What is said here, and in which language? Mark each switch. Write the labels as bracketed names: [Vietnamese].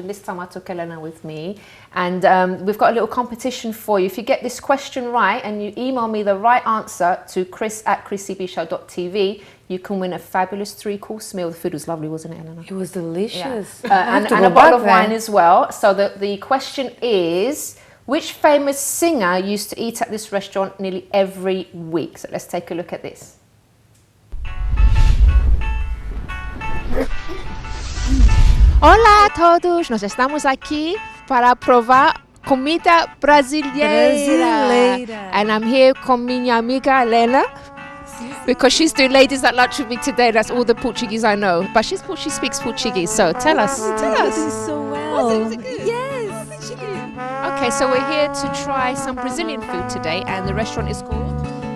[English] And this time I took Elena with me. And we've got a little competition for you. If you get this question right and you email me the right answer to chris@chrissybshow.tv, you can win a fabulous 3-course meal. The food was lovely, wasn't it, Elena? It was delicious. Yeah. And a bottle of wine as well. So the question is, which famous singer used to eat at this restaurant nearly every week? So let's take a look at this. [Portuguese] Olá a todos, nós estamos aqui para provar comida brasileira. [English] And I'm here [Portuguese] com minha amiga Helena, [English] because she's doing ladies at lunch with me today. That's all the Portuguese I know, but she speaks Portuguese. So tell us. So well. Is it good? Yes. Okay, so we're here to try some Brazilian food today, and the restaurant is called